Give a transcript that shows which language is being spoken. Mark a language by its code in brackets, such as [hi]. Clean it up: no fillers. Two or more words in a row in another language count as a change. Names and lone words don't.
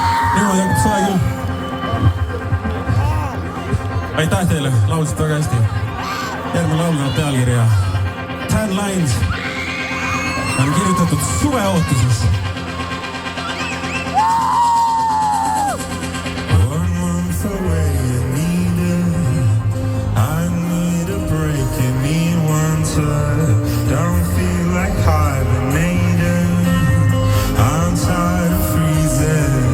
[et] niimoodi hakkab soe küll. Aitäh teile, laulsite väga hästi. Järgmine laul on pealkirja Tan Lines. On kirjutatud suveootuses. [en] One month away, I need a break, you need one touch. Don't feel like hibernating. I'm tired of freezing.